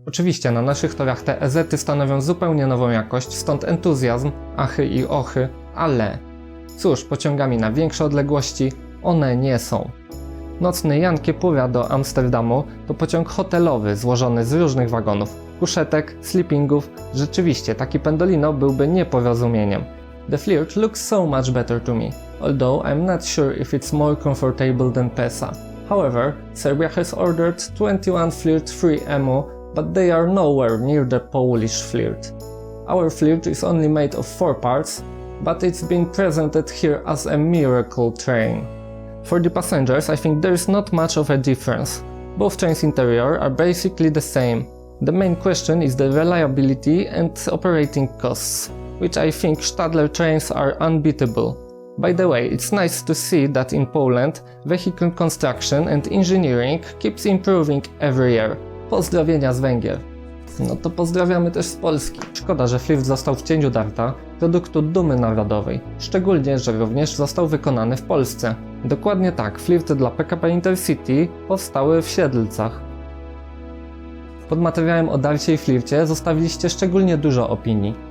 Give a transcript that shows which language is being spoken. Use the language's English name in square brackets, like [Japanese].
[Polish] Oczywiście na naszych torach te EZ-y stanowią zupełnie nową jakość, stąd entuzjazm, achy i ochy, ale cóż, pociągami na większe odległości one nie są. Nocny Jan Kiepura do Amsterdamu to pociąg hotelowy złożony z różnych wagonów, kuszetek, sleepingów. Rzeczywiście taki Pendolino byłby nieporozumieniem. [English] The Flirt looks so much better to me, although I'm not sure if it's more comfortable than PESA. However, Serbia has ordered 21 Flirt 3MU, but they are nowhere near the Polish Flirt. Our Flirt is only made of 4 parts, but it's been presented here as a miracle train. For the passengers, I think there's not much of a difference. Both trains' interior are basically the same. The main question is the reliability and operating costs, which I think Stadler trains are unbeatable. By the way, it's nice to see that in Poland, vehicle construction and engineering keeps improving every year. [Polish] Pozdrowienia z Węgier. No to pozdrawiamy też z Polski. Szkoda, że Flirt został w cieniu Darta, produktu dumy narodowej. Szczególnie, że również został wykonany w Polsce. Dokładnie tak, Flirty dla PKP Intercity powstały w Siedlcach. Pod materiałem o Darcie i Flircie zostawiliście szczególnie dużo opinii.